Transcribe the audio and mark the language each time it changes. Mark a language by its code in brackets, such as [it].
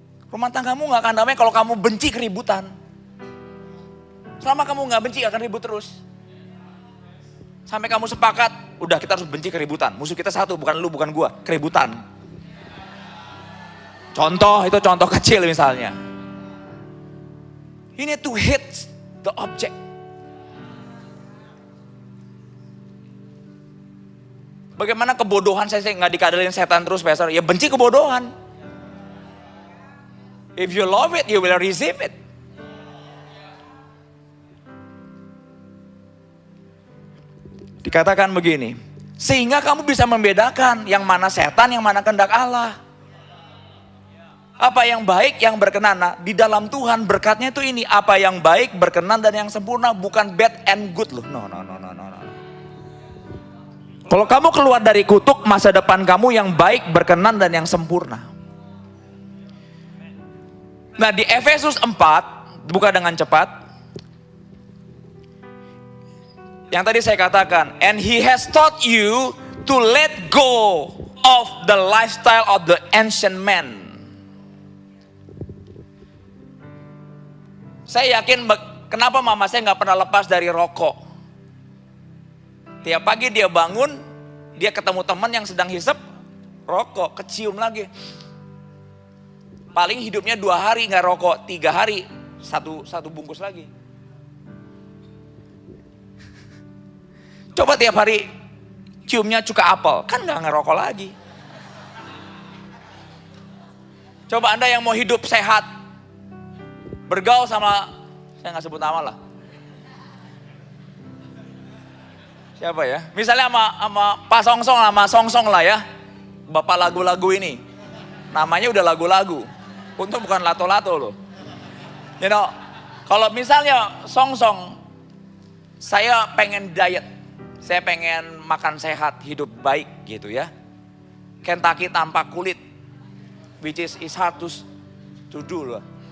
[id] Rumah tanggamu gak akan damai kalau kamu benci keributan. Selama kamu gak benci akan ribut terus. Sampai kamu sepakat, udah kita harus benci keributan. Musuh kita satu, bukan lu, bukan gua, keributan. Contoh, itu contoh kecil misalnya. [en] You need to hit the object. [id] Bagaimana kebodohan saya nggak dikadalin setan terus, Pastor? Ya benci kebodohan. [en] If you love it, you will receive it. [id] Dikatakan begini, sehingga kamu bisa membedakan yang mana setan, yang mana kehendak Allah. Apa yang baik, yang berkenan. Nah, di dalam Tuhan berkatnya itu ini, apa yang baik, berkenan dan yang sempurna, bukan bad and good loh. No. Kalau kamu keluar dari kutuk, masa depan kamu yang baik, berkenan dan yang sempurna. Nah, di Efesus 4, buka dengan cepat. [en] Yang tadi saya katakan, and he has taught you to let go of the lifestyle of the ancient man. [id] Saya yakin kenapa mama saya nggak pernah lepas dari rokok. Tiap pagi dia bangun, dia ketemu teman yang sedang hisap rokok, kecium lagi. Paling hidupnya 2 hari nggak rokok, 3 hari satu bungkus lagi. Coba tiap hari ciumnya cuka apel, kan gak ngerokok lagi. Coba Anda yang mau hidup sehat, bergaul sama, saya gak sebut nama lah. Siapa ya? Misalnya sama Pak Songsong, sama Songsong lah ya. Bapak lagu-lagu ini. Namanya udah lagu-lagu. Untung bukan lato-lato loh. You know, kalau misalnya Songsong, saya pengen diet. Saya pengen makan sehat, hidup baik gitu ya. [en] Kentucky tanpa kulit, which is hard to do loh.